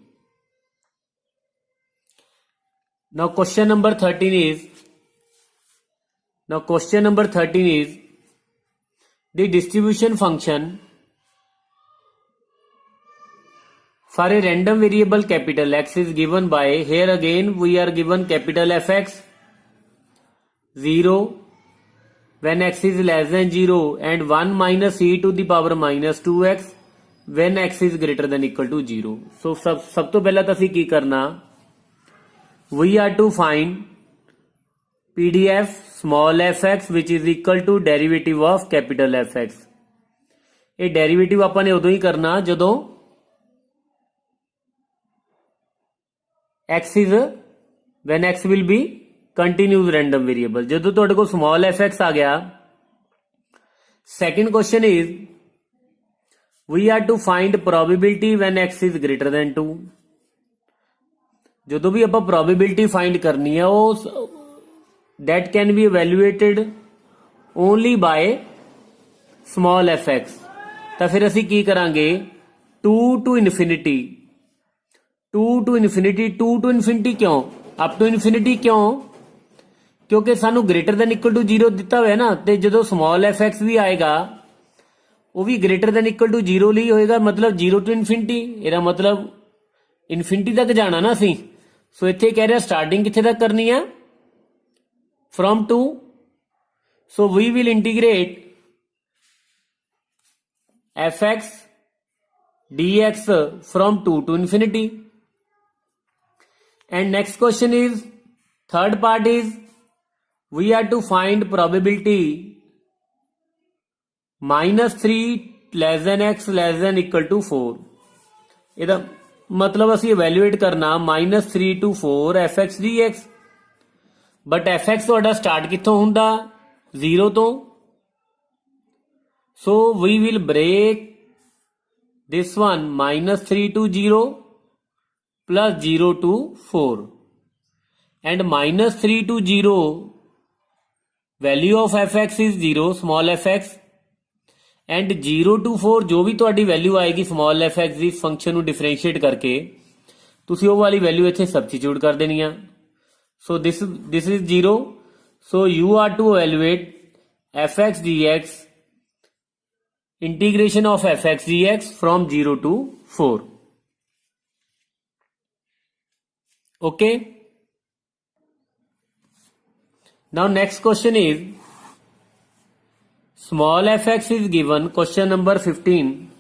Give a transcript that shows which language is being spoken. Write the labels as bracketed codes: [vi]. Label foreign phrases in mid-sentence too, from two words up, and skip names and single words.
[en] Now question number 13 is the distribution function for a random variable capital X is given by, here again we are given capital Fx 0 when x is less than 0 and 1 minus e to the power minus 2x when x is greater than equal to 0. [pa] So ਸਭ ਤੋਂ ਪਹਿਲਾਂ ਤਾਂ ਅਸੀਂ ਕੀ ਕਰਨਾ, [en] we are to find PDF small fx which is equal to derivative of capital Fx. [pa] ये डेरिवेटिव ਆਪਾਂ ਨੇ ਉਦੋਂ ਹੀ ਕਰਨਾ ਜਦੋਂ [en] x is when x will be continuous random variable. [pa] ਜਦੋਂ ਤੁਹਾਡੇ ਕੋਲ [en] small fx [pa] ਆ ਗਿਆ, [en] second question is we are to find probability when x is greater than 2. [pa] ਜਦੋਂ ਵੀ ਆਪਾਂ [en] probability find [pa] ਕਰਨੀ ਹੈ ਉਹ [en] that can be evaluated only by small fx. [pa] ਤਾਂ ਫਿਰ ਅਸੀਂ ਕੀ ਕਰਾਂਗੇ [en] 2 to infinity [pa] ਕਿਉਂ [en] up to infinity [pa] ਕਿਉਂ, ਕਿਉਂਕਿ ਸਾਨੂੰ [en] greater than equal to 0 [pa] ਦਿੱਤਾ ਹੋਇਆ ਨਾ, ਤੇ ਜਦੋਂ [en] small fx [pa] ਵੀ ਆਏਗਾ ਉਹ ਵੀ [en] greater than equal to 0 [pa] ਲਈ ਹੋਏਗਾ, ਮਤਲਬ [en] 0 to infinity, [pa] ਇਹਦਾ ਮਤਲਬ infinity ਤੱਕ ਜਾਣਾ ਨਾ ਅਸੀਂ. ਸੋ ਇੱਥੇ ਕਹਿ ਰਿਹਾ ਸਟਾਰਟਿੰਗ ਕਿੱਥੇ ਤੱਕ ਕਰਨੀ ਹੈ from 2. [en] So we will integrate fx dx from 2 to infinity. And next question is, third part is, we are to find probability -3 less than x less than equal to 4. [pa] ਇਹਦਾ ਮਤਲਬ ਅਸੀਂ ਇਵੈਲੂਏਟ ਕਰਨਾ [en] -3 to 4 fx dx, [pa] ਬਟ fx ਤੁਹਾਡਾ ਸਟਾਰਟ ਕਿੱਥੋਂ ਹੁੰਦਾ? 0 ਤੋਂ. [en] So we will break this one, -3 to 0 plus 0 to 4, and -3 to 0 value of fx is 0, small fx, and 0 to 4 [pa] ਜੋ ਵੀ ਤੁਹਾਡੀ ਵੈਲਿਊ ਆਏਗੀ [en] small fx [pa] ਦੀ ਫੰਕਸ਼ਨ ਨੂੰ ਡਿਫਰੈਂਸ਼ੀਏਟ ਕਰਕੇ ਤੁਸੀਂ ਉਹ ਵਾਲੀ ਵੈਲਿਊ ਇੱਥੇ ਸਬਸਟੀਟਿਊਟ ਕਰ ਦੇਣੀ ਆ. [en] So this is 0. So you are to evaluate fx dx, integration of fx dx from 0 to 4. Okay. Now next question is, small fx is given, question number 15.